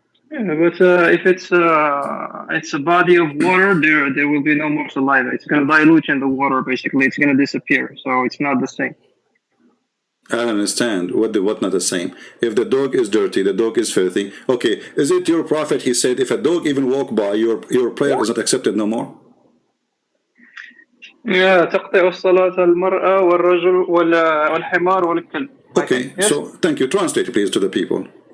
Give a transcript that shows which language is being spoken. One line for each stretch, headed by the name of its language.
English: Yeah, but if it's a body of water, there will be no more saliva. It's going to dilute in the water, basically. It's going to disappear, so it's not the same. I don't understand. What not the same? If the dog is dirty, the dog is filthy. Okay, is it your prophet? He said, if a dog even walk by, your prayer is not accepted no more. Yeah,
Arabic: تقطع الصلاة المرأة والرجل والحمار والكلب.
English: Okay, yes? So thank you. Translate please to the people.